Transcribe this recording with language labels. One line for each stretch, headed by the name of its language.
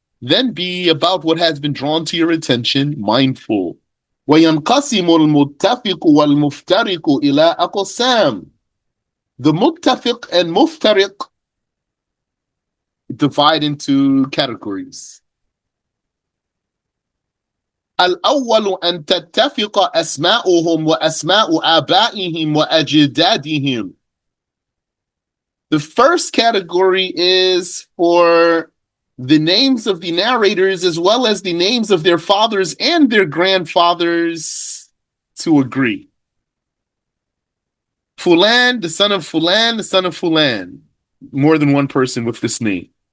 English: Then be about what has been drawn to your attention, mindful.
Arabic: وَيَنْقَسِمُ الْمُتَّفِقُ وَالْمُفْتَرِقُ إِلَىٰ أَقْسَامٍ.
English: The muttafiq and muftariq divide into categories.
Arabic: الأول أن تتفق أسماؤهم وأسماء آبائهم وأجدادهم.
English: The first category is for the names of the narrators as well as the names of their fathers and their grandfathers to agree. Fulan, the son of Fulan, the son of Fulan. More than one person with this name.